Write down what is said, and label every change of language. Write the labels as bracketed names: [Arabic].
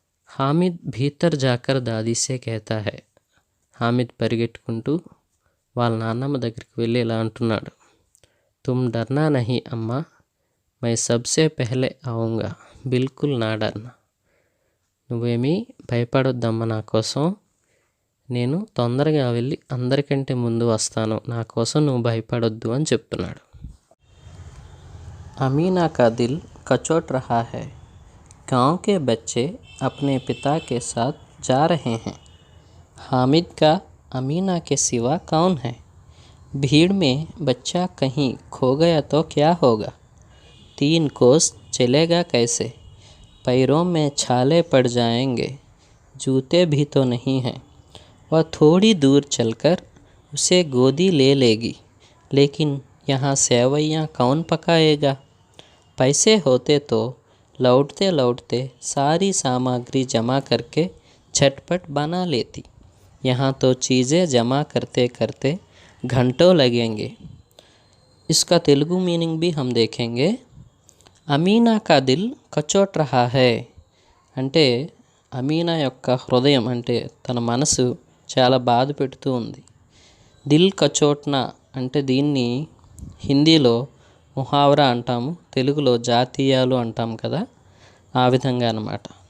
[Hindi] హామిద్ భీతర్ జాకర్ దాదీసే कहता है. [Telugu] హామిద్ పరిగెట్టుకుంటూ వాళ్ళ నాన్నమ్మ దగ్గరికి వెళ్ళి ఇలా అంటున్నాడు, [Hindi] తుమ్ డర్నా నహీ అమ్మా, మై సబ్సే పెహలే ఆऊँगा, బిల్కుల్ నా డర్నా. [Telugu] నువ్వేమీ భయపడొద్దమ్మ నా కోసం, నేను తొందరగా వెళ్ళి అందరికంటే ముందు వస్తాను, నా కోసం నువ్వు భయపడొద్దు అని చెప్తున్నాడు. [Hindi] अमीना का दिल कचोट रहा है. गांव के बच्चे अपने पिता के साथ जा रहे हैं. हामिद का अमीना के सिवा कौन है? भीड़ में बच्चा कहीं खो गया तो क्या होगा? 3 कोस चलेगा कैसे? पैरों में छाले पड़ जाएंगे, जूते भी तो नहीं हैं. वह थोड़ी दूर चलकर उसे गोदी ले लेगी, लेकिन यहाँ सेवैयाँ कौन पकाएगा? पैसे होते तो लौटते लौटते सारी सामग्री जमा करके झटपट बना लेती. यहाँ तो चीज़ें जमा करते करते घंटों लगेंगे. इसका तेलुगु मीनिंग भी हम देखेंगे. అమీనా కా దిల్ కచోట్ రహా హై [Telugu] అంటే అమీనా యొక్క హృదయం అంటే తన మనసు చాలా బాధ పెడుతూ ఉంది. దిల్ కచోట్నా అంటే దీన్ని హిందీలో ముహావరా అంటాము, తెలుగులో జాతీయాలు అంటాం కదా, ఆ విధంగా అన్నమాట.